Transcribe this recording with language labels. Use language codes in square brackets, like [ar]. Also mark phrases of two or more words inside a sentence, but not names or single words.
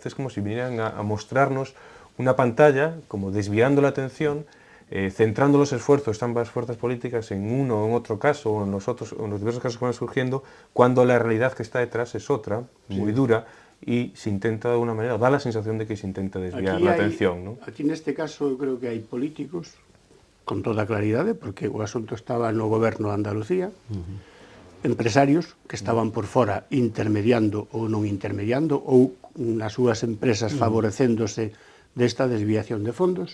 [es] Es como si vinieran a mostrarnos una pantalla, como desviando la atención, centrando los esfuerzos de ambas fuerzas políticas en uno o en otro caso, o en los diversos casos que van surgiendo, cuando la realidad que está detrás es otra, muy dura, y se intenta de alguna manera, da la sensación de que se intenta desviar la atención, ¿no? [gl] Aquí neste caso eu creo que hai políticos, con toda claridade, porque o asunto estaba no goberno de Andalucía, empresarios que estaban por fora intermediando ou non intermediando, ou nas súas empresas favorecéndose desta desviación de fondos.